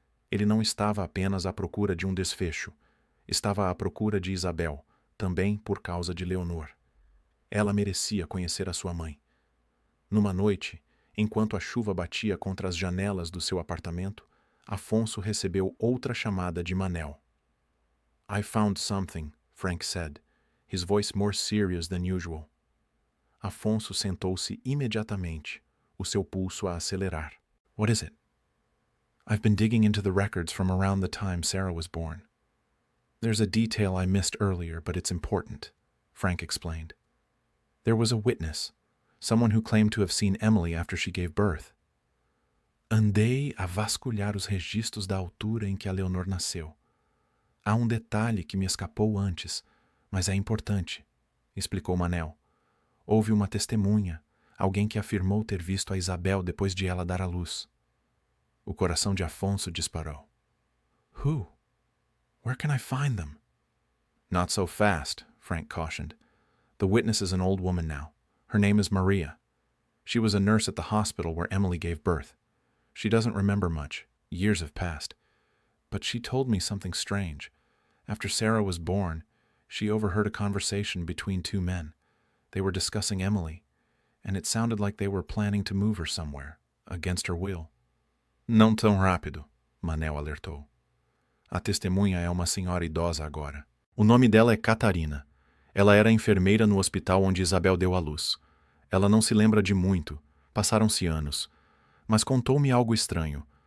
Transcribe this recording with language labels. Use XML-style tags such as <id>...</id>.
<pt>Ele não estava apenas à procura de um desfecho, estava à procura de Isabel, também por causa de Leonor. Ela merecia conhecer a sua mãe. Numa noite, enquanto a chuva batia contra as janelas do seu apartamento, Afonso recebeu outra chamada de Manel.</pt> <en>I found something, Frank said, his voice more serious than usual.</en> <pt>Afonso sentou-se imediatamente, o seu pulso a acelerar.</pt> <en>What is it? I've been digging into the records from around the time Sarah was born. There's a detail I missed earlier, but it's important, Frank explained. There was a witness, someone who claimed to have seen Emily after she gave birth.</en> <pt>Andei a vasculhar os registros da altura em que a Leonor nasceu. Há um detalhe que me escapou antes, mas é importante, explicou Manel. Houve uma testemunha, alguém que afirmou ter visto a Isabel depois de ela dar à luz. O coração de Afonso disparou.</pt> <en>Who? Where can I find them? Not so fast, Frank cautioned. The witness is an old woman now. Her name is Maria. She was a nurse at the hospital where Emily gave birth. She doesn't remember much. Years have passed. But she told me something strange. After Sarah was born, she overheard a conversation between two men. They were discussing Emily, and it sounded like they were planning to move her somewhere, against her will.</en> <pt>Não tão rápido, Manel alertou. A testemunha é uma senhora idosa agora. O nome dela é Catarina. Ela era enfermeira no hospital onde Isabel deu à luz. Ela não se lembra de muito, passaram-se anos. Mas contou-me algo estranho.</pt>